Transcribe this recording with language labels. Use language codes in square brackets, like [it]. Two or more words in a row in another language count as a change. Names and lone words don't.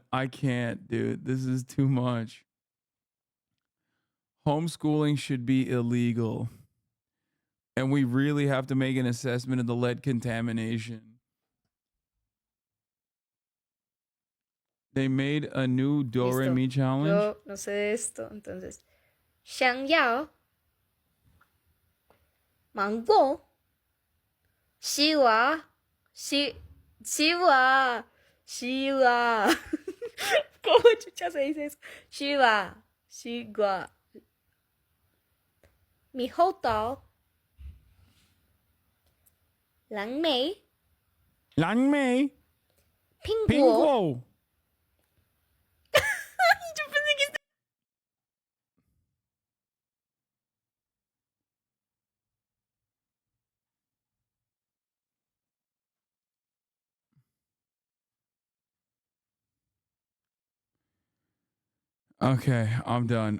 [en] I can't, dude. This is too much. Homeschooling should be illegal. And we really have to make an assessment of the lead contamination. They made a new Do Re Mi challenge. [es] Yo no sé esto, entonces. [zh] 想要 [ko] 망고 [zh] 西瓜 [es] ¿Cómo chucha se dice eso? [zh] 西瓜 猕猴桃 蓝莓 苹果 [es] Yo pensé que [en] Okay, I'm done.